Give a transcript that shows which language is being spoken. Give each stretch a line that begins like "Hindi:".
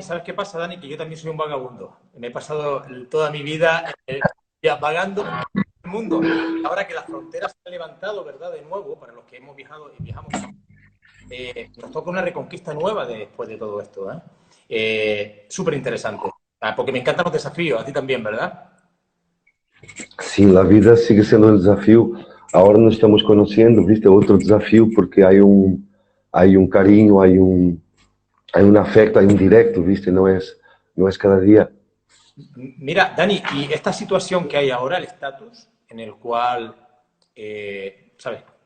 Spanish: ¿Sabes qué pasa, Dani? Que yo también soy un vagabundo. Me he pasado toda mi vida vagando por el mundo. Ahora que las fronteras se han levantado, ¿verdad? De nuevo, para los que hemos viajado y viajamos, nos toca una reconquista nueva después de todo esto, ¿eh? Súper interesante. Porque me encantan los desafíos, a ti también, ¿verdad?
Portuguese: Sim, a vida sigue sendo um desafio. Agora nos estamos conhecendo, viste, outro desafio, porque há um carinho, há um afecto, há um directo, viste, não é cada dia.
Spanish: Mira, Dani, y esta situación que hay ahora, el estatus en el cual, ¿sabes?